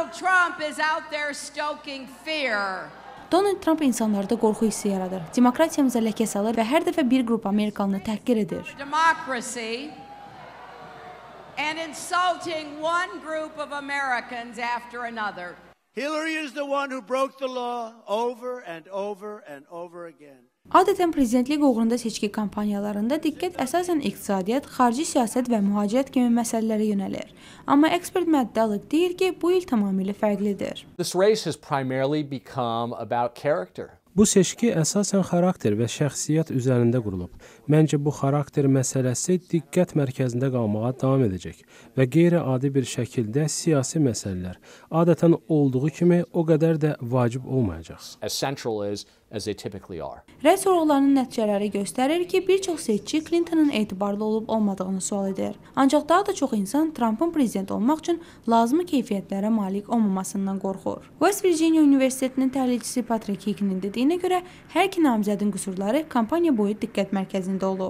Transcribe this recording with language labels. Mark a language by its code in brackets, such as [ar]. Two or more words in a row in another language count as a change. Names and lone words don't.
[az] Donald Trump insanlarda qorxu hissi yaradır, demokratiyamıza ləkə salır və hər dəfə bir qrup Amerikalını təhqir edir. [en] Hillary is the one who broke the law over and over and over again. [az] Adətən prezidentlik uğrunda seçki kampaniyalarında diqqət əsasən iqtisadiyyat, xarici siyasət və mühacirət kimi məsələlərə yönəlir. Amma ekspert Matt Dallek deyir ki, bu il tamamilə fərqlidir. [en] This race has primarily become about character. [az] Bu seçki əsasən xarakter və şəxsiyyət üzərində qurulub. Məncə bu xarakter məsələsi diqqət mərkəzində qalmağa davam edəcək və qeyri-adi bir şəkildə siyasi məsələlər adətən olduğu kimi o qədər də vacib olmayacaq. [en] As central as they typically are. [az] Rəy sorğularının nəticələri göstərir ki, bir çox seçici Clinton'ın etibarlı olub olmadığını sual edir. Ancaq daha da çox insan Trump'ın prezident olmaq üçün lazımi keyfiyyətlərə malik olmamasından qorxur. West Virginia Universitetinin təhlilçisi Patrick Hickinin dediyinə görə, hər iki namizədin qüsurları kampaniya boyu diqqət mərkəzində olub.